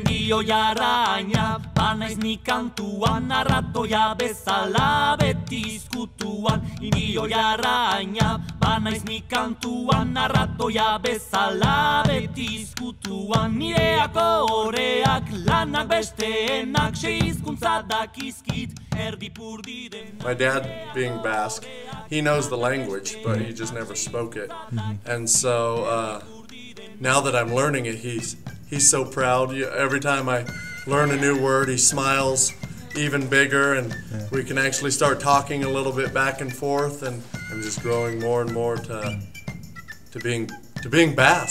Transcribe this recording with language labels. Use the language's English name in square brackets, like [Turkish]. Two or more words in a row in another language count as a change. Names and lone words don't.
[Basque] indio jarraina, banaiz ni kantuan, arratoia bezala beti izkutuan. Indio jarraina, banaiz ni kantuan, arratoia bezala beti izkutuan. Nireak horreak, lanak besteenak, sei hizkuntza dakizkit, erdipurdi den. [English] My dad, being Basque, he knows the language, but he just never spoke it. And so now that I'm learning it, he's so proud. Every time I learn a new word, he smiles even bigger, and we can actually start talking a little bit back and forth, and I'm just growing more and more to being Basque.